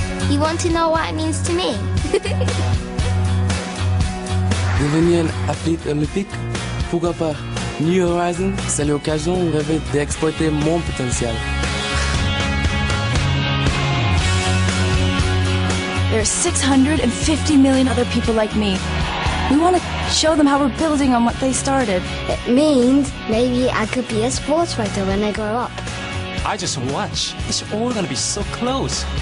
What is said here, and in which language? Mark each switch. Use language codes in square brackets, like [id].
[en] You want to know what it means to me? [fr] Devenir un athlète olympique? Pourquoi pas? New Horizons, c'est l'occasion de rêver d'exploiter mon potentiel. [en] There are 650 million other people like me. We want to show them how we're building on what they started. It means maybe I could be a sports writer when I grow up. I just watch. It's all gonna be so close.